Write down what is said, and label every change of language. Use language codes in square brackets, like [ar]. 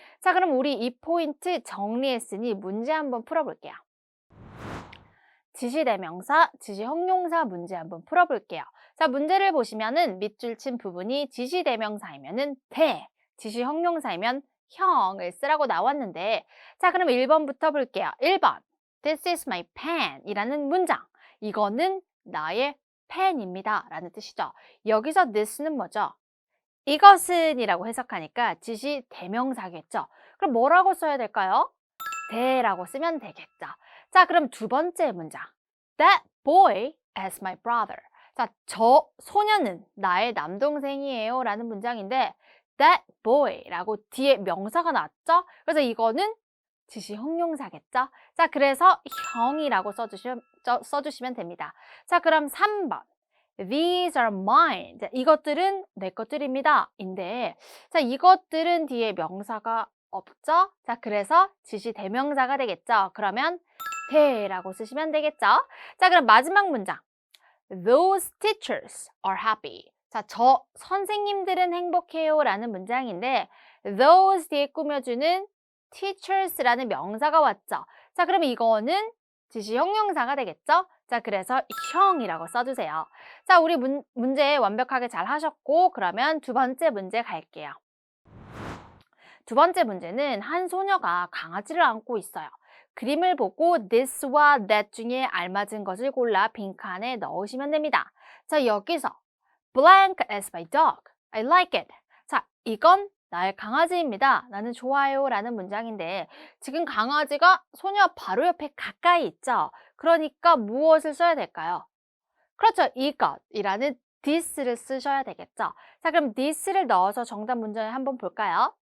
[ko] 자, 그럼 우리 이 포인트 정리했으니 문제 한번 풀어볼게요. 지시대명사, 지시형용사 문제 한번 풀어볼게요. 자, 문제를 보시면은 밑줄 친 부분이 지시대명사이면은 대, 지시형용사이면 형을 쓰라고 나왔는데 자, 그럼 1번부터 볼게요. [en] 1번 This is my pen [ko] 이라는 문장. 이거는 나의 펜입니다 라는 뜻이죠. 여기서 this는 뭐죠? 이것은 이라고 해석하니까 지시대명사겠죠. 그럼 뭐라고 써야 될까요? 대라고 쓰면 되겠죠. 자, 그럼 두 번째 문장. [en] That boy is my brother. [ko] 자, 저 소녀는 나의 남동생이에요 라는 문장인데 that boy 라고 뒤에 명사가 나왔죠? 그래서 이거는 지시 형용사겠죠? 자, 그래서 형이라고 써주시면 됩니다. 자, 그럼 3번. [en] These are mine. [ko] 자, 이것들은 내 것들입니다. 인데, 자, 이것들은 뒤에 명사가 없죠? 자, 그래서 지시 대명사가 되겠죠? 그러면 대라고 쓰시면 되겠죠? 자, 그럼 마지막 문장. [en] Those teachers are happy. [ko] 자, 저 선생님들은 행복해요 라는 문장인데 those 뒤에 꾸며주는 teachers라는 명사가 왔죠. 자, 그럼 이거는 지시 형용사가 되겠죠? 자, 그래서 형이라고 써주세요. 자, 우리 문제 완벽하게 잘 하셨고 그러면 두 번째 문제 갈게요. 두 번째 문제는 한 소녀가 강아지를 안고 있어요. 그림을 보고 this와 that 중에 알맞은 것을 골라 빈칸에 넣으시면 됩니다. 자, 여기서 [en] blank is my dog. I like it. [ko] 자, 이건 나의 강아지입니다. 나는 좋아요 라는 문장인데 지금 강아지가 소녀 바로 옆에 가까이 있죠. 그러니까 무엇을 써야 될까요? 그렇죠. 이것이라는 this를 쓰셔야 되겠죠. 자, 그럼 this를 넣어서 정답 문장을 한번 볼까요?